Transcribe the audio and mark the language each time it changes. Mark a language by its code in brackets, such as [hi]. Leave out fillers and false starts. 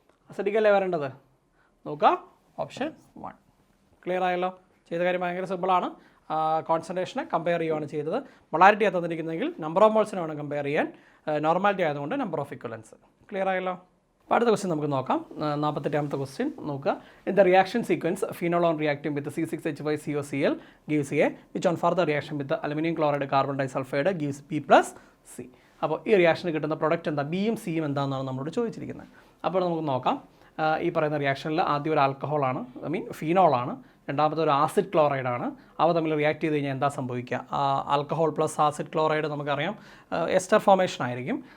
[ml] Acidic അല്ലേ വരേണ്ടത്? നോക്കാം, ഓപ്ഷൻ 1. ക്ലിയർ ആയല്ലോ? ചെയ്ത കാര്യം ഭയങ്കര സിമ്പിളാണ്. കോൺസെൻട്രേഷനെ കമ്പയർ ചെയ്യുകയാണ് ചെയ്തത്. മൊളാരിറ്റി തന്നിരിക്കുന്നെങ്കിൽ നമ്പർ ഓഫ് മോൾസിനെ വേണം കമ്പയർ ചെയ്യാൻ. നോർമാലിറ്റി ആയതുകൊണ്ട് നമ്പർ ഓഫ് ഇക്വലൻസ്. ക്ലിയർ ആയല്ലോ? അപ്പോൾ അടുത്ത ക്വസ്റ്റ്യൻ നമുക്ക് നോക്കാം. 48ാമത്തെ ക്വസ്റ്റ്യൻ നോക്കുക. [en] In the reaction sequence phenol on reacting with C6H5COCl gives A, which on further reaction with the aluminum chloride carbon disulfide gives B+C. [ml] അപ്പോൾ ഈ റിയാക്ഷന് കിട്ടുന്ന പ്രൊഡക്റ്റ് എന്താ? ബിയും സിയും എന്താണെന്നാണ് നമ്മളോട് ചോദിച്ചിരിക്കുന്നത്. അപ്പോൾ നമുക്ക് നോക്കാം. ഈ പറയുന്ന റിയാക്ഷനിൽ ആദ്യം ഒരു ആൽക്കഹോളാണ്, ഫീനോളാണ്, രണ്ടാമത്തെ ഒരു ആസിഡ് ക്ലോറൈഡാണ്. അവ തമ്മിൽ റിയാക്ട് ചെയ്ത് കഴിഞ്ഞാൽ എന്താ സംഭവിക്കുക? ആൽക്കഹോൾ പ്ലസ് ആസിഡ് ക്ലോറൈഡ് നമുക്കറിയാം എസ്റ്റർ ഫോർമേഷൻ ആയിരിക്കും.